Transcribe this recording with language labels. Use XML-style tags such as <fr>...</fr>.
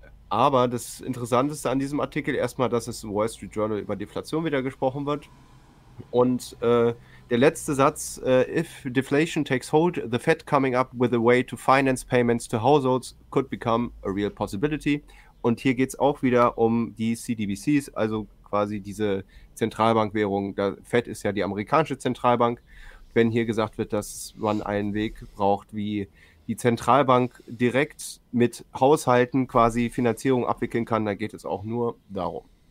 <de>Aber das Interessanteste an diesem Artikel erstmal, dass es im Wall Street Journal über Deflation wieder gesprochen wird. Und der letzte Satz,</de> <en>if deflation takes hold, the Fed coming up with a way to finance payments to households could become a real possibility.</en> <de>Und hier geht es auch wieder um die CDBCs, also quasi diese Zentralbankwährung. Der Fed ist ja die amerikanische Zentralbank. Wenn hier gesagt wird, dass man einen Weg braucht, wie die Zentralbank direkt mit Haushalten quasi Finanzierung abwickeln kann, dann geht es auch nur darum.</de>